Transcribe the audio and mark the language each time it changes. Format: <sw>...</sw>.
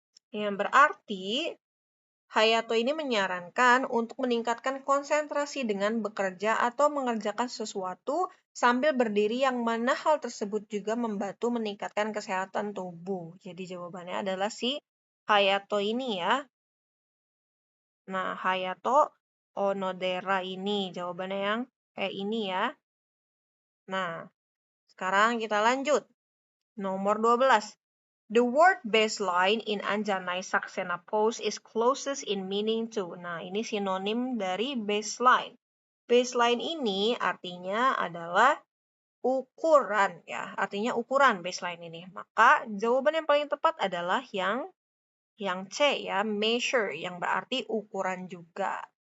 <id>Yang berarti Hayato ini menyarankan untuk meningkatkan konsentrasi dengan bekerja atau mengerjakan sesuatu sambil berdiri yang mana hal tersebut juga membantu meningkatkan kesehatan tubuh. Jadi jawabannya adalah si Hayato ini ya. Nah, Hayato Onodera ini jawabannya yang ini ya. Nah, sekarang kita lanjut. Nomor 12.</id> <en>The word baseline in Anjanai Saksena Post is closest in meaning to.</en> <id>Nah, ini sinonim dari baseline. Baseline ini artinya adalah ukuran ya. Artinya ukuran baseline ini. Maka jawaban yang paling tepat adalah yang C ya, measure yang berarti ukuran juga.</id>